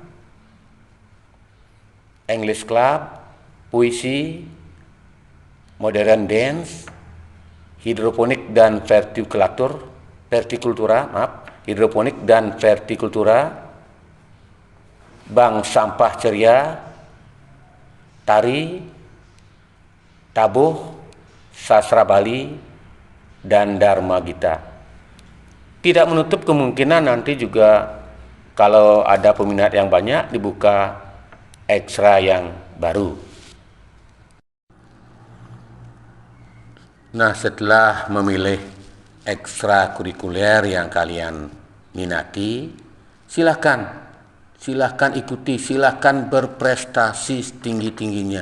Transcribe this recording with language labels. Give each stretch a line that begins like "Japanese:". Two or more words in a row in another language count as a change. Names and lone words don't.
Indonesian: English Club, puisi,
English: modern dance,
Indonesian: hidroponik dan hidroponik dan vertikultura, bank sampah ceria, tari, tabuh, sastra Bali, dan Dharma Gita. Tidak menutup kemungkinan nanti juga kalau ada peminat yang banyak dibuka ekstra yang baru. Nah, setelah memilih ekstrakurikuler yang kalian minati, silahkan ikuti, silahkan berprestasi setinggi-tingginya.